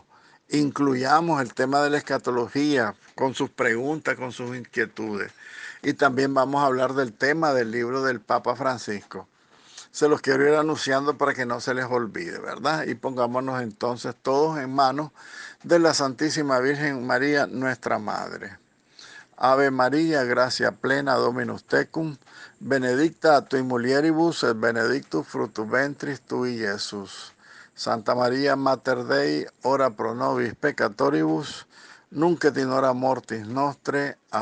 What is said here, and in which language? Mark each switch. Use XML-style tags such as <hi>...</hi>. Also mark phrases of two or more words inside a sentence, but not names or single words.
<es>Incluyamos el tema de la escatología con sus preguntas, con sus inquietudes. Y también vamos a hablar del tema del libro del Papa Francisco. Se los quiero ir anunciando para que no se les olvide, ¿verdad? Y pongámonos entonces todos en manos de la Santísima Virgen María, nuestra Madre.</es> <la>Ave María, gracia plena, Dominus tecum, benedicta tui mulieribus, et benedictus fructus ventris tui, Jesús. Santa María, Mater Dei, ora pro nobis peccatoribus, nunc et in hora mortis nostre.</la>